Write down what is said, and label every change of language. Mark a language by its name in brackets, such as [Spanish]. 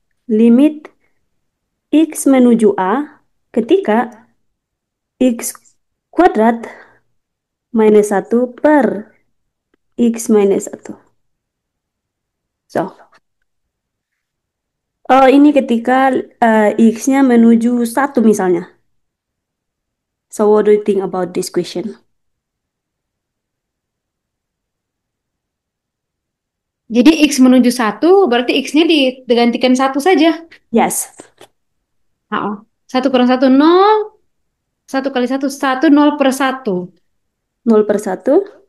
[Indonesian] Limit X menuju A ketika X kuadrat minus 1 per X minus 1. So, ini ketika X-nya menuju 1 misalnya. [English] So, what do you think about this question? [Indonesian] Jadi X menuju satu, berarti X-nya digantikan satu saja. [English] Yes, [Indonesian] Oh. Satu kurang satu, nol. Satu kali satu, satu, nol per satu. 0/1.